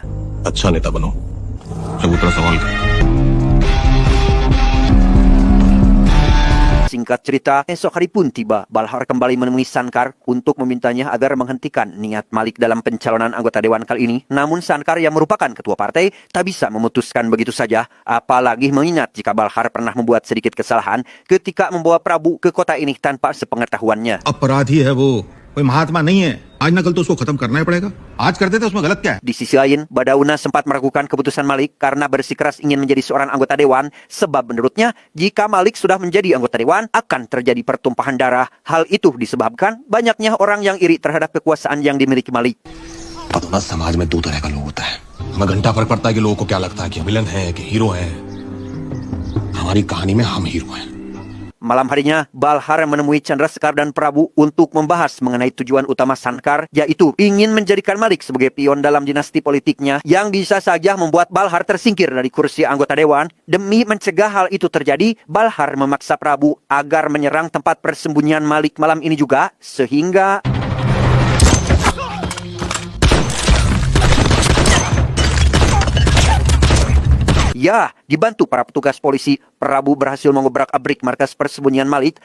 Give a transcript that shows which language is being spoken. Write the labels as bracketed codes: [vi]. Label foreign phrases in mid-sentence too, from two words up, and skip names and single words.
[hi] अच्छा नेता बनो, चबूतरा सवाल कर। [id] Singkat cerita, esok hari pun tiba. Balhar kembali menemui Sankar untuk memintanya agar menghentikan niat Malik dalam pencalonan anggota dewan kali ini. Namun Sankar yang merupakan ketua partai tak bisa memutuskan begitu saja. Apalagi mengingat jika Balhar pernah membuat sedikit kesalahan ketika membawa Prabu ke kota ini tanpa sepengetahuannya. [hi] अपराधी है वो कोई महात्मा नहीं है आज ना कल तो उसको खत्म करना ही पड़ेगा आज कर देते उसमें गलत क्या है [id] Di sisi lain, Badauna sempat meragukan keputusan Malik karena bersikeras ingin menjadi seorang anggota dewan, sebab menurutnya jika Malik sudah menjadi anggota dewan akan terjadi pertumpahan darah. Hal itu disebabkan banyaknya orang yang iri terhadap kekuasaan yang dimiliki Malik. [hi] पता समाज में 2 तरह का लोग होता है। हमें घंटा फर्क पड़ता है कि लोगों को क्या लगता है कि विलन है कि हीरो है। हमारी कहानी में हम हीरो हैं। [id] Malam harinya, Balhar menemui Chandra Sekar dan Prabu untuk membahas mengenai tujuan utama Sankar, yaitu ingin menjadikan Malik sebagai pion dalam dinasti politiknya yang bisa saja membuat Balhar tersingkir dari kursi anggota dewan. Demi mencegah hal itu terjadi, Balhar memaksa Prabu agar menyerang tempat persembunyian Malik malam ini juga, sehingga ya, dibantu para petugas polisi, Prabu berhasil mengobrak-abrik markas persembunyian Malik.